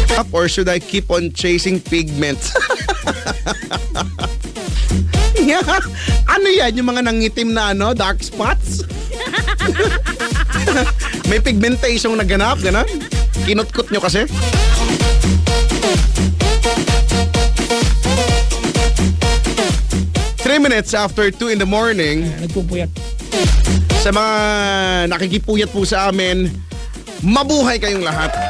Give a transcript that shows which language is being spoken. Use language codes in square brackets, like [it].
[en] Or should I keep on chasing pigments? [tl] Ano yan? Yung mga nangitim na dark spots? May pigmentation na ganap, gano'n? Kinutkot nyo kasi? [en] Minutes after 2 in the morning. [tl] Nagpupuyat. Sa mga nakikipuyat po sa amin, mabuhay kayong lahat.